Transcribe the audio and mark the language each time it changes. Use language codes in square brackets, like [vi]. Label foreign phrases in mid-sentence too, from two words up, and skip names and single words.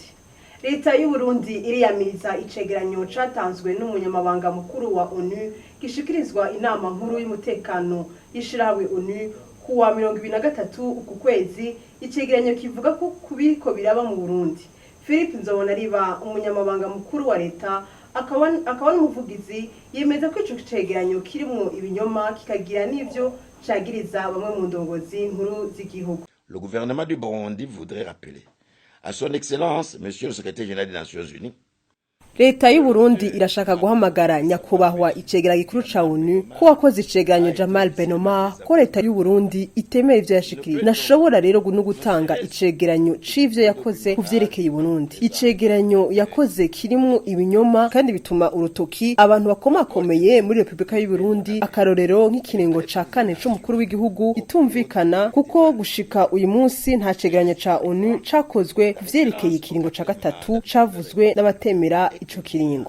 [rn] Leta y'u Burundi iriyamiriza icegeranyo catanzwe n'umunyamabanga mukuru wa ONU gishikirizwa inama nkuru y'umutekano y'ishirahamwe ONU kuwa 2023 uku kwezi. Icegeranyo kivuga ko kubiko biraba mu Burundi. Philippe Nzobonariba umunyamabanga mukuru wa leta akaba n'umuvugizi yemeza ko ico cegeranyo kirimwo ibinyoma kikagira n'ivyo cagiriza bamwe mu ndongozi nkuru z'igihugu. [fr] Le gouvernement du Burundi voudrait rappeler à son excellence monsieur le secrétaire général des Nations Unies. [rn] Leta y'u Burundi irashaka guhamagara nyakubahwa icegera gikuru ca ONU ko wakoze icegeranyo Jamal Benoma ko leta y'u Burundi itemera ivyo yashikirije. Nashobora rero no gutanga icegeranyo c'ivyo yakoze kuvyerekeye Burundi. Icegeranyo yakoze kirimwo ibinyoma kandi bituma urutoki abantu bakomakomeye muri Republika y'u Burundi akarorero nk'ikiringo ca kane c'umukuru w'igihugu itumvikana kuko gushika uyu munsi nta cegeranyo ca ONU cakozwe kuvyerekeye ikiringo ca gatatu cavuzwe n'abatemera ico kiringo.